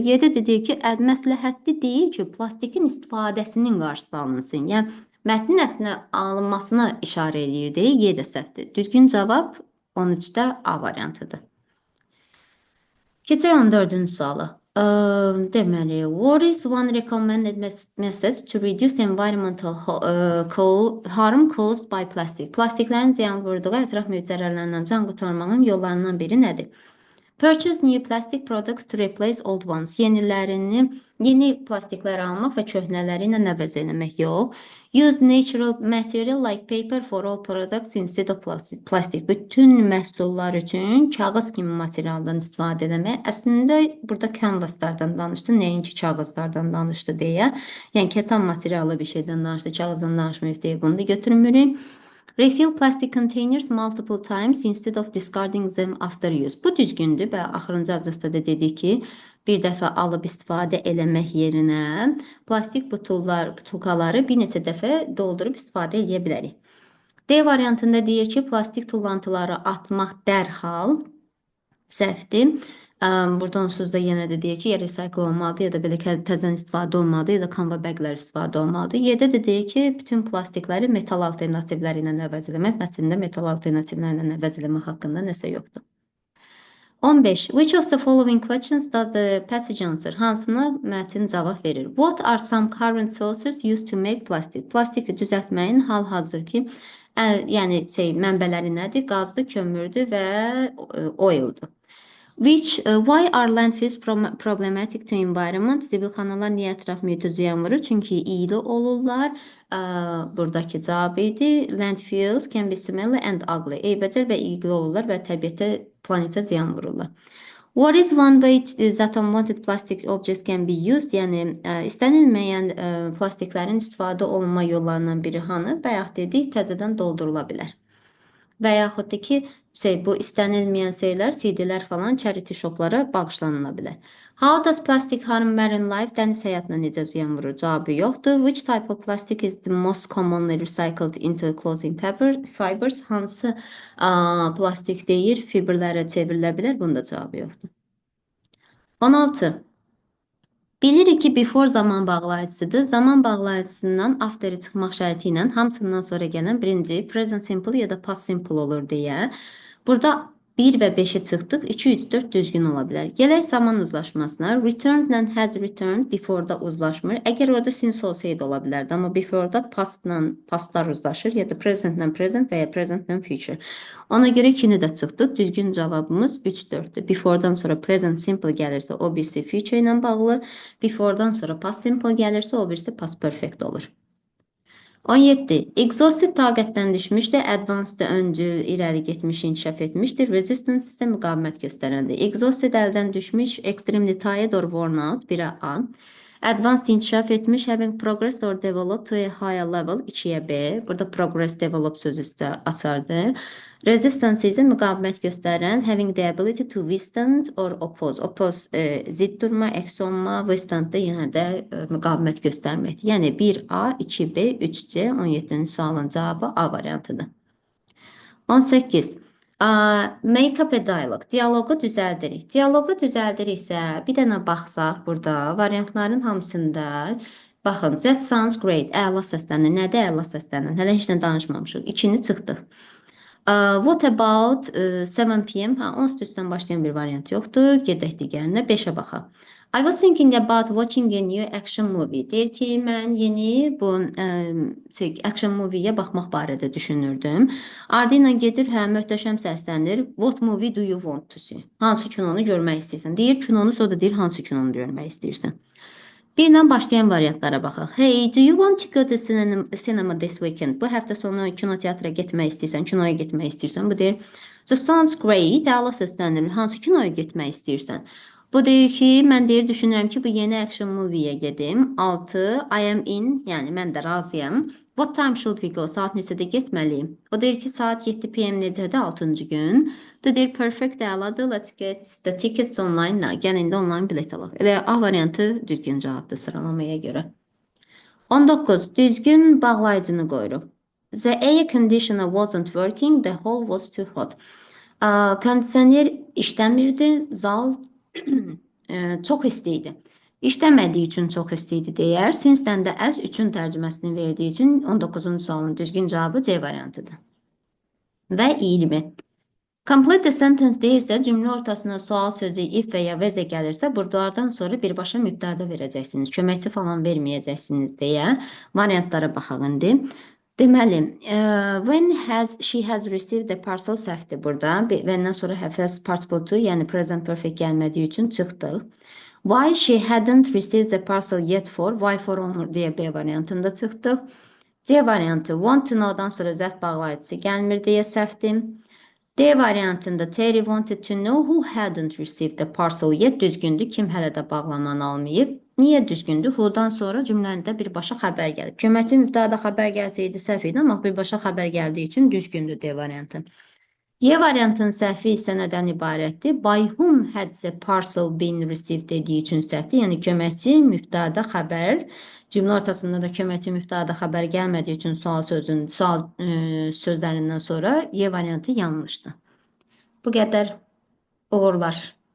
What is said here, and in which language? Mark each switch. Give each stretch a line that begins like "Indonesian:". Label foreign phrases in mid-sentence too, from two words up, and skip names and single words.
Azerbaijani: Y-də də deyir ki, məsləhətli deyil ki, plastikin istifadəsinin qarşısı alınsın. Yəni, mətnin əslində alınmasına işarə eləyirdi. Y də səhvdir. Düzgün cavab 13-də A variantıdır. Keçək 14-cü suala. Deməli,
English: what is one recommended method to reduce environmental harm caused by plastic?
Azerbaijani: Plastiklərin ziyan vurduğu ətraf mühit zərərlərindən can qurtarmağın yollarından biri nədir?
English: Purchase new plastic products to replace old ones.
Azerbaijani: Yeni plastiklər almaq və köhnələri ilə əvəz eləmək. Yox.
English: Use natural material like paper for all products instead of plastic.
Azerbaijani: Bütün məhsullar üçün kağız kimi materialdan istifadə etmək. Əslində burada canvaslardan danışdı, nəinki kağızlardan danışdı deyə. Yəni kətan materialı bir şeydən danışdı, kağızdan danışmayıb deyə bunu da götürmürük.
English: Refill plastic containers multiple times instead of discarding them after use.
Azerbaijani: Bu düzgündür və axırıncı abzasda da dedik ki, bir dəfə alıb istifadə eləmək yerinə plastik butulkaları bir neçə dəfə doldurub istifadə edə bilərik. D variantında deyir ki, plastik tullantıları atmaq dərhal səhvdir. Burada onsuz da yenə də deyir ki, ya recycle olmalıdır, ya da belə təzən istifadə olmalıdır, ya da canva baglər istifadə olmalıdır. Y-də də deyir ki, bütün plastikləri metal alternativləri ilə əvəz eləmək, mətndə metal alternativləri ilə əvəz eləmək haqqında nəsə yoxdur. 15.
English: Which of the following questions does the passage answer?
Azerbaijani: Hansına mətn cavab verir?
English: What are some current sources used to make plastic?
Azerbaijani: Plastiki düzəltməyin hal-hazırki yəni mənbələri nədir? Qazdır, kömürdür və oildur.
English: Why are landfills problematic to environment?
Azerbaijani: Zibilxanalar niyə ətraf mühitə ziyan vurur? Çünki iyli olurlar. Buradakı cavab idi.
English: Landfills can be smelly and ugly.
Azerbaijani: Eybəcər və iyli olurlar və təbiətə, planetə ziyan vururlar.
English: What is one way that unwanted plastic objects can be used?
Azerbaijani: Yəni, istənilməyən plastiklərin istifadə olunma yollarından biri hanı? Bayaq dedik, təzədən doldurula bilər. Və yaxud da ki, bu istənilməyən şeylər, CD-lər falan charity shoplara bağışlanıla bilər.
English: How does plastic harm marine life?
Azerbaijani: Dəniz həyatına necə ziyan vurur? Cavabı yoxdur.
English: Which type of plastic is the most commonly recycled into clothing fibers?
Azerbaijani: Hansı plastik deyir, fiberlərə çevrilə bilər? Bunda cavabı yoxdur. 16. Bilirik ki, before zaman bağlayıcısıdır. Zaman bağlayıcısından after'ı çıxmaq şərti ilə hamısından sonra gələn birinci
English: present simple
Azerbaijani: ya da
English: past simple
Azerbaijani: olur deyə. Burada 1 və 5-i çıxdıq. 2, 3, 4 düzgün ola bilər. Gələk zaman uzlaşmasına. Returned ilə has returned before-da uzlaşmır. Əgər orada since olsaydı ola bilərdi. Amma before-da past-la pastlar uzlaşır. Ya da present-lə present və ya present-lə future. Ona görə 2-ni də çıxdıq. Düzgün cavabımız 3, 4-dür. Before-dan sonra
English: present simple
Azerbaijani: gəlirsə, o birisi future ilə bağlı. Before-dan sonra
English: past simple
Azerbaijani: gəlirsə, o birisi
English: past perfect
Azerbaijani: olur. 17. Exhausted taqətdən düşmüşdür. Advanced öncül, irəli getmiş, inkişaf etmişdir. Resistance isə müqavimət göstərəndir. Exhausted əldən düşmüş,
English: extremely tired or worn out,
Azerbaijani: 1-ə A. Advanced inkişaf etmiş,
English: having progressed or developed to a higher level,
Azerbaijani: 2-yə B. Burada
English: progress, develop
Azerbaijani: sözü üstə açardır. Resistance isə müqavimət göstərən,
English: having the ability to withstand or oppose.
Azerbaijani: Oppose zid durma, əks olma, withstand da yenə də müqavimət göstərməkdir. Yəni 1A, 2B, 3C, 17-ci sualın cavabı A variantıdır. 18.
English: Make up a dialogue.
Azerbaijani: Dialoqu düzəldirik. Dialoqu düzəldiriksə, bir dənə baxsaq burada variantların hamısında baxın,
English: that sounds great.
Azerbaijani: Əla səslənir. Nədir əla səslənir? Hələ heç nə danışmamışıq. 2-ni çıxdıq.
English: What about 7 p.m.?
Azerbaijani: Onsuz üstdən başlayan bir variant yoxdur. Gedək digərinə 5-ə baxaq.
English: I was thinking about watching a new action movie.
Azerbaijani: Deyir ki, mən yeni bu
English: action movie-
Azerbaijani: yə baxmaq barədə düşünürdüm. Ardıyla gedir, hə, möhtəşəm səslənir.
English: What movie do you want to see?
Azerbaijani: Hansı kinonu görmək istəyirsən? Deyir kinonu, sonra da deyir hansı kinonu görmək istəyirsən? Birlə başlayan variantlara baxaq.
English: Hey, do you want to go to cinema this weekend?
Azerbaijani: Bu həftə sonu kinoteatra getmək istəyirsən, kinoya getmək istəyirsən. Bu deyir,
English: that sounds great.
Azerbaijani: Əla səslənir. Hansı kinoya getmək istəyirsən? Bu deyir ki, mən deyir düşünürəm ki, bu yeni
English: action movie-
Azerbaijani: yə gedim. 6,
English: I am in,
Azerbaijani: yəni mən də razıyam.
English: What time should we go?
Azerbaijani: Saat neçədə getməliyim? O deyir ki, saat 7 PM necədir 6-cı gün? Bu deyir perfect, əladır.
English: Let's get the tickets online now.
Azerbaijani: Gəl indi online bilet alaq. Elə A variantı düzgün cavabdır sıralamaya görə. 19. Düzgün bağlayıcını qoyuruq.
English: The air conditioner wasn't working. The hall was too hot.
Azerbaijani: Kondisioner işləmirdi. Zal çox isti idi. İşləmədiyi üçün çox isti idi deyər. Since-dən də as 3-ün tərcüməsini verdiyi üçün 19-cu sualın düzgün cavabı C variantıdır. Və 20.
English: Complete the sentence
Azerbaijani: deyirsə, cümlə ortasına sual sözü if və ya vəzə gəlirsə, burdalardan sonra birbaşa mübtəda verəcəksiniz. Köməkçi falan verməyəcəksiniz deyə variantlara baxaq indi. Deməli,
English: when she has received the parcel
Azerbaijani: səhvdir burada. Vəndən sonra has passportu, yəni
English: present perfect
Azerbaijani: gəlmədiyi üçün çıxdıq.
English: Why she hadn't received the parcel yet for, why for
Azerbaijani: olmur deyə B variantında çıxdıq. C variantı
English: want to know-
Azerbaijani: dan sonra zət bağlayıcısı gəlmir deyə səhvdir. D variantında
English: Terry wanted to know who hadn't received the parcel yet düzgündür.
Azerbaijani: Kim hələ də bağlamanı almayıb. Niyə düzgündür? Who-dan sonra cümləndə birbaşa xəbər gəlib. Köməkçi mübtəda xəbər gəlsəydi səhv idi, amma birbaşa xəbər gəldiyi üçün düzgündür D variantı. Y variantının səhvi isə nədən ibarətdir?
English: By whom had the parcel been received
Azerbaijani: dediyi üçün səhvdir. Yəni köməkçi mübtəda xəbər, cümlə ortasında da köməkçi mübtəda xəbər gəlmədiyi üçün sual sözlərindən sonra Y variantı yanlışdır. Bu qədər. Uğurlar.